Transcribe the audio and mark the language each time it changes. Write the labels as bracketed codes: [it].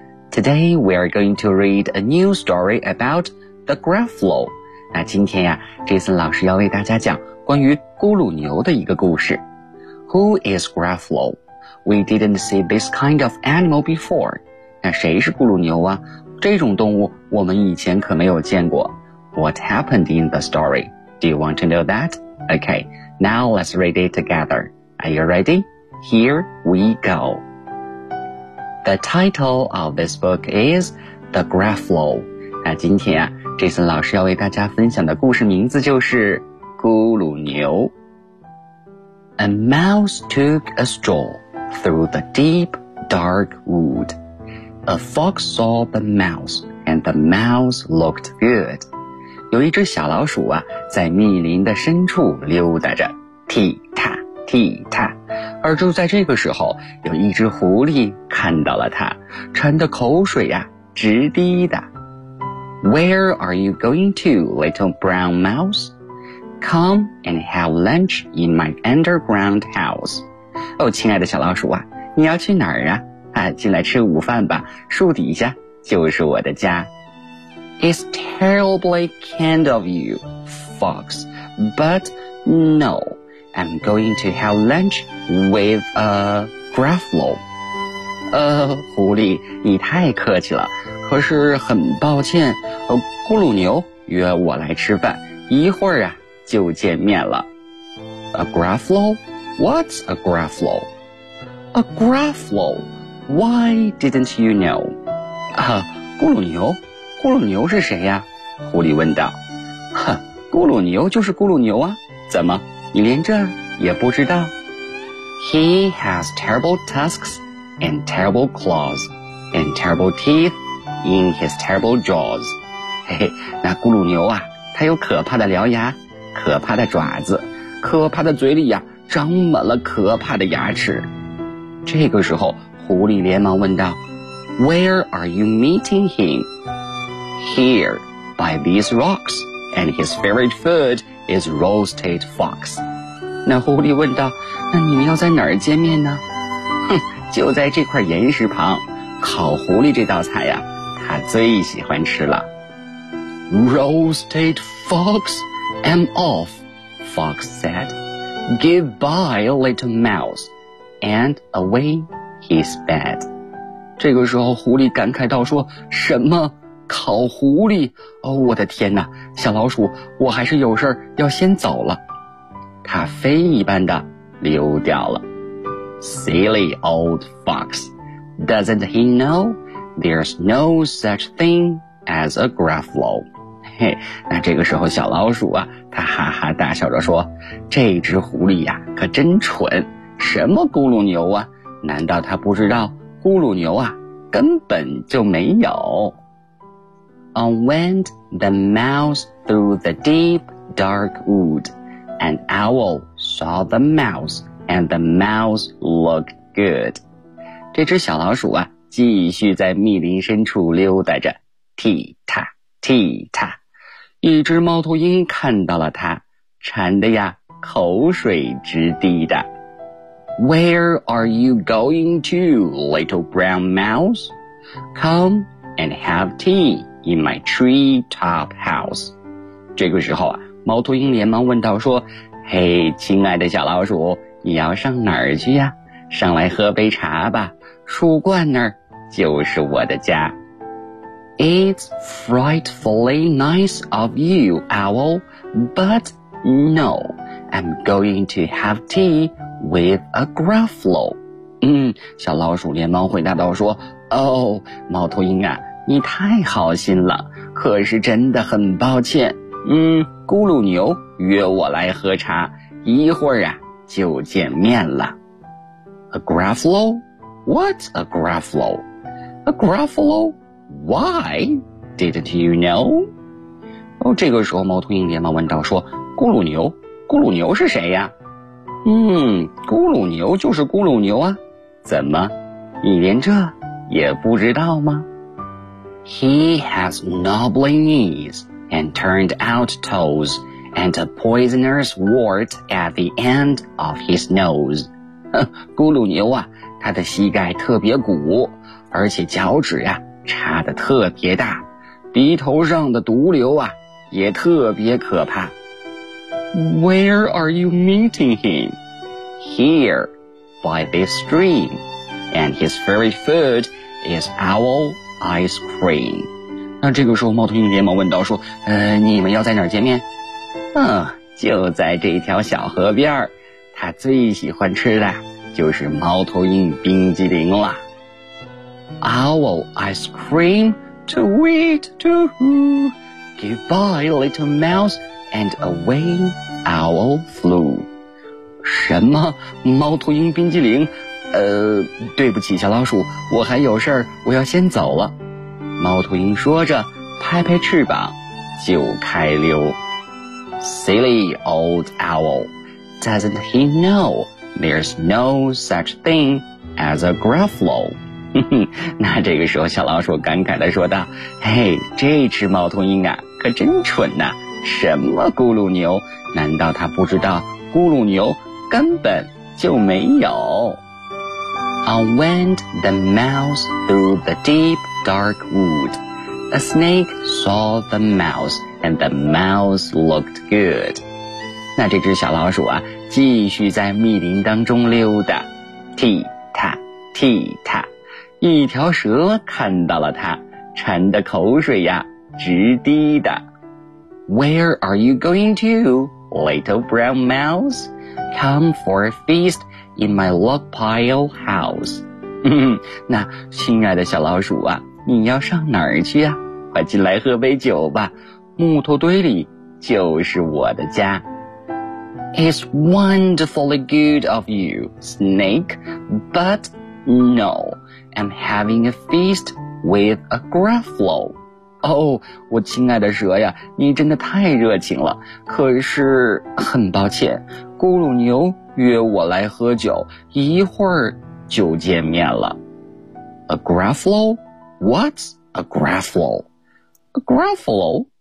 [en] Today we are going to read a new story about the Gruffalo。 [zh] 那今天呀， Jason 老师要为大家讲关于咕噜牛的一个故事。 [en] Who is Gruffalo? We didn't see this kind of animal before。 [zh] 那谁是咕噜牛啊？这种动物我们以前可没有见过。 [en] What happened in the story? Do you want to know that? Okay, now let's read it together. Are you ready? Here we go. The title of this book is The Gruffalo. [zh] 那今天啊， Jason 老师要为大家分享的故事名字就是咕噜牛。 [en] A mouse took a stroll through the deep, dark wood. A fox saw the mouse, and the mouse looked good. [zh] 有一只小老鼠啊，在密林的深处溜达着，踢踏踢踏。而就在这个时候，有一只狐狸看到了它，馋得口水呀、直滴的。 [en] Where are you going to, little brown mouse? Come and have lunch in my underground house. [zh] 哦，亲爱的小老鼠啊，你要去哪儿啊？啊，进来吃午饭吧，树底下就是我的家。 [en] It's terribly kind of you, fox, but no. I'm going to have lunch with a Gruffalo. [zh] 狐狸，你太客气了。可是很抱歉，咕噜牛约我来吃饭，一会儿啊就见面了。 [en] A Gruffalo? What's a Gruffalo? A Gruffalo? Why didn't you know? [zh] 咕噜牛？咕噜牛是谁呀？狐狸问道。咕噜牛就是咕噜牛啊，怎么？你连这也不知道。 [en] He has terrible tusks and terrible claws and terrible teeth in his terrible jaws. [zh] 嘿嘿，那咕噜牛啊，它有可怕的獠牙，可怕的爪子，可怕的嘴里呀，长满了可怕的牙齿。这个时候，狐狸连忙问道 ： [en] “Where are you meeting him? Here, by these rocks, and his favorite food.” is roasted fox. [zh] 那狐狸问道，那你们要在哪儿见面呢？哼，就在这块岩石旁，烤狐狸这道菜呀，他最喜欢吃了。 [en] Roasted fox, I'm off, fox said. Goodbye, little mouse. And away he sped. [zh] 这个时候狐狸感慨道说，什么？烤狐狸？哦，我的天哪，小老鼠，我还是有事要先走了。它飞一般的溜掉了。 [en] Silly old fox. Doesn't he know there's no such thing as a Gruffalo? [zh] 嘿，那这个时候小老鼠啊，它哈哈大笑着说，这只狐狸呀、可真蠢，什么咕噜牛啊，难道它不知道咕噜牛啊根本就没有。 [en] On went the mouse through the deep, dark wood. An owl saw the mouse, and the mouse looked good. [zh] 这只小老鼠啊，继续在密林深处溜达着，踢踏，踢踏。一只猫头鹰看到了它，馋得呀，口水直滴的。 [en] Where are you going to, little brown mouse? Come and have tea. In my tree top house. [zh] 这个时候啊，猫头鹰连忙问道说，嘿，亲爱的小老鼠，你要上哪儿去呀？上来喝杯茶吧，树冠那儿就是我的家。 [en] It's frightfully nice of you, owl, but no, I'm going to have tea with a Gruffalo. [zh] 小老鼠连忙回答道说，哦，猫头鹰啊，你太好心了，可是真的很抱歉。咕噜牛约我来喝茶，一会儿啊就见面了。 [en] A Gruffalo? What's a Gruffalo? A Gruffalo? Why didn't you know? [zh] 哦，这个时候猫头鹰连忙问道说，咕噜牛，咕噜牛是谁呀？嗯，咕噜牛就是咕噜牛啊。怎么，你连这也不知道吗？ [en] He has knobbly knees and turned out toes and a poisonous wart at the end of his nose. [zh] 咕噜牛啊，他的膝盖特别鼓，而且脚趾啊插得特别大，鼻头上的毒瘤啊也特别可怕。 [en] Where are you meeting him? Here, by this stream, and his very food is owl ice cream. [zh] 那这个时候猫头鹰连忙问道说，你们要在哪儿见面？就在这条小河边，他最喜欢吃的就是猫头鹰冰激凌了。 Owl ice cream, to eat, to hoo, goodbye little mouse, and away owl flew. 什么猫头鹰冰激凌？对不起小老鼠，我还有事儿，我要先走了。猫头鹰说着拍拍翅膀就开溜。 [en] Silly old owl, doesn't he know there's no such thing as a Gruffalo? [zh] 那这个时候小老鼠感慨地说道，嘿，这只猫头鹰啊可真蠢呐，什么咕噜牛，难道他不知道咕噜牛根本就没有。 [en] On went the mouse through the deep dark wood. A snake saw the mouseAnd the mouse looked good. [zh] 那这只小老鼠啊，继续在密林当中溜达，踢踏踢踏。一条蛇看到了它，馋的口水呀直滴的。 [en] Where are you going to, little brown mouse? Come for a feast in my log pile house. [zh] 那亲爱的小老鼠啊，你要上哪儿去啊？快进来喝杯酒吧。木头堆里就是我的家。 [en] It's wonderfully good of you, snake, but no, I'm having a feast with a Gruffalo. [zh] 我亲爱的蛇呀，你真的太热情了，可是很抱歉，咕噜牛约我来喝酒，一会儿就见面了。 [en] A Gruffalo? What's a Gruffalo? A Gruffalo?